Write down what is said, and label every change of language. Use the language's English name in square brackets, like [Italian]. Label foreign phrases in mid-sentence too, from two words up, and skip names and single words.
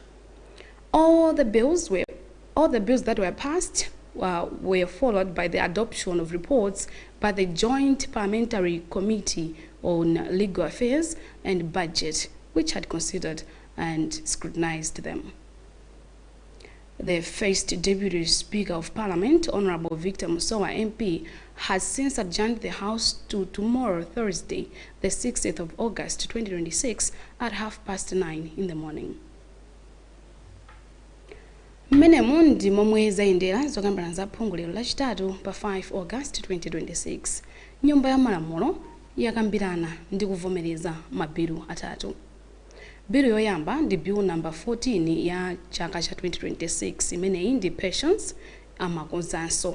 [English] All the bills that were passed were followed by the adoption of reports by the Joint Parliamentary Committee on Legal Affairs and Budget, which had considered and scrutinized them. The first Deputy Speaker of Parliament, Honorable Victor Musowa MP, has since adjourned the House to tomorrow, Thursday, the 6th of August 2026 at 9:30 in the morning. [Nyanja] Mmenemu ndi momwe zayendera zokambirana za phunguliro lachitatu pa 5 August 2026. Nyumba ya Malamulo yakambirana ndi kuvomereza mabilu atatu. Bill yoyamba ndi [English] Bill number [Nyanja] 14 ya chaka cha 2026 imeneyi ndi Pensions amakonzanso.